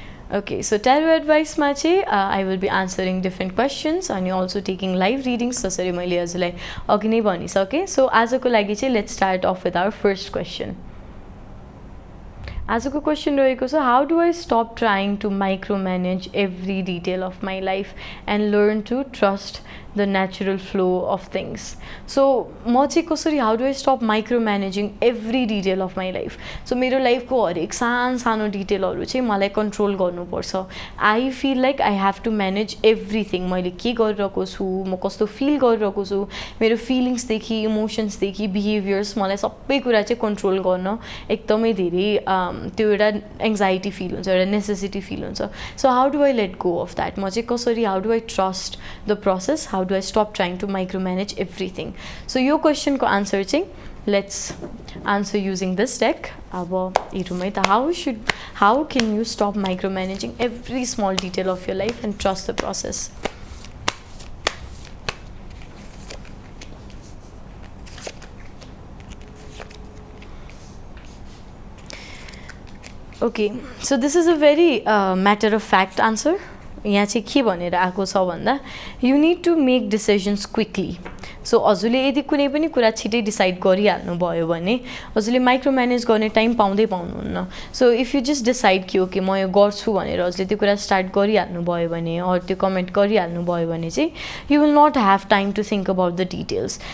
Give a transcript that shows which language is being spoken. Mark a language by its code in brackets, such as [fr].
[en] Okay, so tarot advice [ne] मा चाहिँ [en] I will be answering different questions and also taking live readings. [ne] जसरी मैले हजुरलाई अघि नै भनिसकेँ। [en] So [ne] आजको लागि चाहिँ [en] let's start off with our first question. [ne] आजको क्वेसन रहेको छ, [en] how do I stop trying to micromanage every detail of my life and learn to trust the natural flow of things? So [ne] म चाहिँ कसरी [en] how do I stop micromanaging every detail of my life? [ne] So मेरो लाइफको हरेक सानो डिटेलहरू चाहिँ मलाई control गर्नुपर्छ। [en] I feel like I have to manage everything. [ne] मैले के गरिरहेको छु, म कस्तो फिल गरिरहेको छु, मेरो फिलिङ्सदेखि इमोसन्सदेखि बिहेभियर्स, मलाई सबै कुरा चाहिँ कन्ट्रोल गर्न एकदमै धेरै त्यो एउटा एङ्जाइटी फिल हुन्छ, एउटा नेसेसिटी फिल हुन्छ। [en] So how do I let go of that? [ne] म चाहिँ कसरी [en] How do I trust the process, how do I stop trying to micro manage everything? So [ne] यो क्वेसनको आन्सर चाहिँ [en] Let's answer using this deck. [ne] अब हेरौँ है त, [en] How can you stop micro managing every small detail of your life and trust the process? Okay, so this is a very matter of fact answer. [ne] यहाँ चाहिँ के भनेर आएको छ भन्दा, [en] you need to make decisions quickly. [ne] So हजुरले यदि कुनै पनि कुरा छिटै डिसाइड गरिहाल्नु भयो भने हजुरले माइक्रो म्यानेज गर्ने टाइम पाउनुहुन्न। [en] so if you just decide [ne] कि ओके म यो गर्छु भनेर हजुरले त्यो कुरा स्टार्ट गरिहाल्नु भयो भने अरू त्यो कमेन्ट गरिहाल्नु भयो भने चाहिँ [en] You will not have time to think about the details.